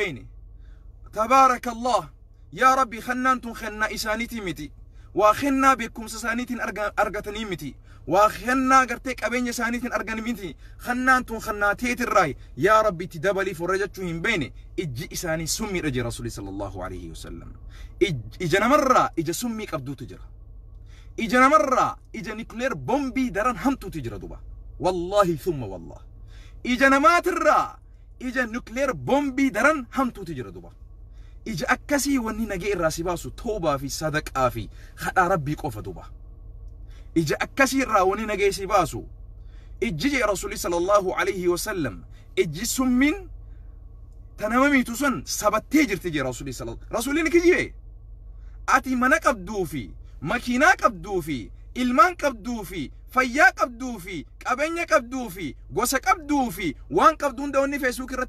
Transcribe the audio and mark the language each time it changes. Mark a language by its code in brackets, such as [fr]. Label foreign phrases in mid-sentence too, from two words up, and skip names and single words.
[om] beeyne tabaarakallah yaa rabbi khannaantun khannaa isaaniitii miti waa khannaa beekumsa isaaniitiin argatanii miti waa khannaa gartee qabeenya isaaniitiin argan miti khannaantun khannaa teetirraa yaa rabbi itti dabaliif warra jechuu hin beeyne ijji isaanii summiidha jee rasuuli [ar] صلى الله عليه وسلم [om] ija namarraa ija summii qabduutu jira ija namarraa ija nuclear bombii daran hamtuutu jira duba [ar] والله ثم والله [om] ija namaatirraa ija nuclear bombii daran hamtuutu jira duba ija akkasii wanni nagee irraa si baasu toobaa fi sadaqaa fi kadhaa rabbii qofa duba ija akkasii irraa wanni nagee si baasu ijji rasuuli [ar] صلى الله عليه وسلم [om] ijji summin tanamamiitu sun sabattee jirti je rasuuli sallallahu rasuuliin kijibe ati mana qabduu fi makiinaa qabduu fi ilmaan qabduu fi fayyaa qabduu fi qabeenya qabduu fi gosa qabduu fi waan qabduun daawwanni Facebook irratti